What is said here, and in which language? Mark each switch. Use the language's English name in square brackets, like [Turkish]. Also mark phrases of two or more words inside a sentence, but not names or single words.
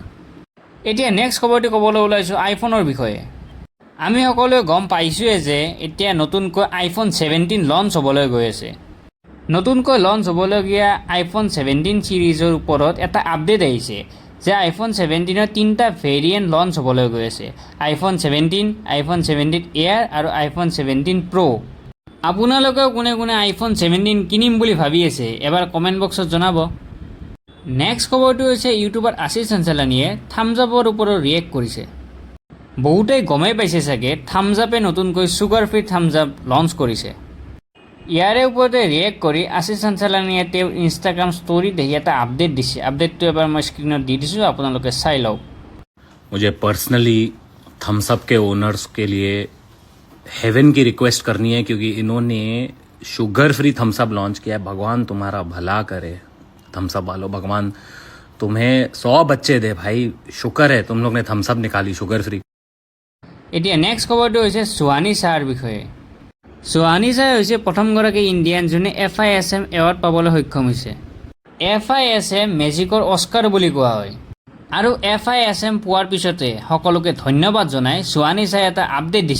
[Assamese] এতিয়া নেক্সট খবৰটো ক'বলৈ ওলাইছোঁ আইফোনৰ বিষয়ে। আমি সকলোৱে গম পাইছোঁৱে যে এতিয়া নতুনকৈ iPhone 17 লঞ্চ হ'বলৈ গৈ আছে। নতুনকৈ লঞ্চ হ'বলগীয়া iPhone 17 ছিৰিজৰ ওপৰত এটা আপডেট আহিছে যে iPhone 17ৰ 3টা ভেৰিয়েণ্ট লঞ্চ হ'বলৈ গৈ আছে। iPhone 17, iPhone 17 Air আৰু iPhone 17 Pro। আপোনালোকেও কোনে কোনে iPhone 17 কিনিম বুলি ভাবি আছে এবাৰ [English] comment box [Assamese] জনাব। নেক্সট খবৰটো হৈছে ইউটিউবাৰ আশিষ চাঞ্চলানীয়ে থামছ আপৰ ওপৰত ৰিয়েক্ট কৰিছে। বহুতেই গমেই পাইছে চাগে থামছ আপে নতুনকৈ [English] sugar free [Assamese] থামছ আপ লঞ্চ কৰিছে। ইয়াৰে ওপৰতে ৰিয়েক্ট কৰি আশিষ চাঞ্চলানীয়ে তেওঁৰ ইনষ্টাগ্ৰাম ষ্টৰিত দেখি এটা আপডেট দিছে। আপডেটটো এবাৰ মই স্ক্ৰীণত দি দিছোঁ, আপোনালোকে চাই লওক। [Hindi] मुझे पर्सनली थम्स अप के ओनर्स के लिए हेवन की रिक्वेस्ट करनी है, क्योंकि इन्होंने [English] sugar free [Hindi] थम्स अप लॉन्च किया है। भगवान तुम्हारा भला करे थम्स अप वालों, भगवान तुम्हें 100 बच्चे दे भाई। शुक्र है तुम लोग ने थम्स अप निकाली [English] sugar free. [Assamese] এতিয়া নেক্সট খবৰটো হৈছে সুহানী শ্বাহৰ বিষয়ে। সুহানী শ্বাহ হৈছে প্ৰথমগৰাকী ইণ্ডিয়ান যোনে FISM এৱাৰ্ড পাবলৈ সক্ষম হৈছে। FISM মেজিকৰ অস্কাৰ বুলি কোৱা হয়। আৰু FISM পোৱাৰ পিছতে সকলোকে ধন্যবাদ জনাই সুহানী শ্বাহে এটা আপডেট দিছে।